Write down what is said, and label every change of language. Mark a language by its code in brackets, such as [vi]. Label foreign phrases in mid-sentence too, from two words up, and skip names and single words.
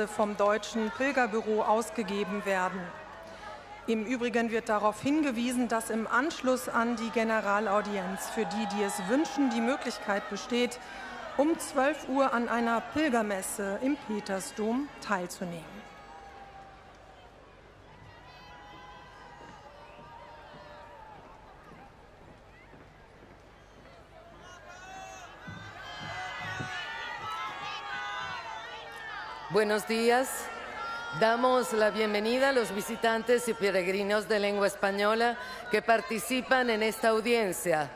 [de] vom Deutschen Pilgerbüro ausgegeben werden. Im Übrigen wird darauf hingewiesen, dass im Anschluss an die Generalaudienz für die, die es wünschen, die Möglichkeit besteht, um 12 Uhr an einer Pilgermesse im Petersdom teilzunehmen. [es] Buenos días. Damos la bienvenida a los visitantes y peregrinos de lengua española que participan en esta audiencia.